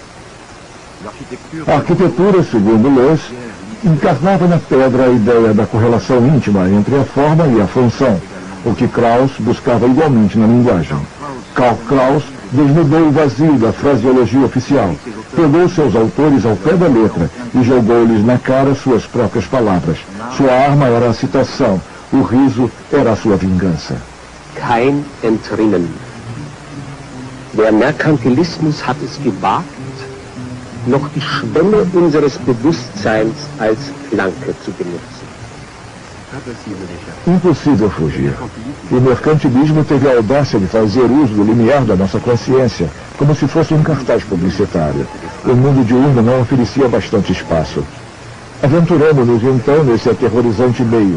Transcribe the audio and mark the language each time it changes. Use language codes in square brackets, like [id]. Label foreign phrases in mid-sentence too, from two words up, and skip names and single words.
[pt] A arquitetura, segundo Loos, encarnava na pedra a ideia da correlação íntima entre a forma e a função, o que Kraus buscava igualmente na linguagem. Karl Kraus desnudou o vazio da fraseologia oficial, pegou seus autores ao pé da letra e jogou-lhes na cara suas próprias palavras. Sua arma era a citação, o riso era a sua vingança. [de] Kein Entrinnen. Der Merkantilismus hat es gewagt, noch die Schwelle unseres Bewusstseins als Planke zu benutzen. [pt] Impossível fugir. O mercantilismo teve a audácia de fazer uso do limiar da nossa consciência, como se fosse um cartaz publicitário. O mundo diurno não oferecia bastante espaço. Aventuramos-nos então nesse aterrorizante meio.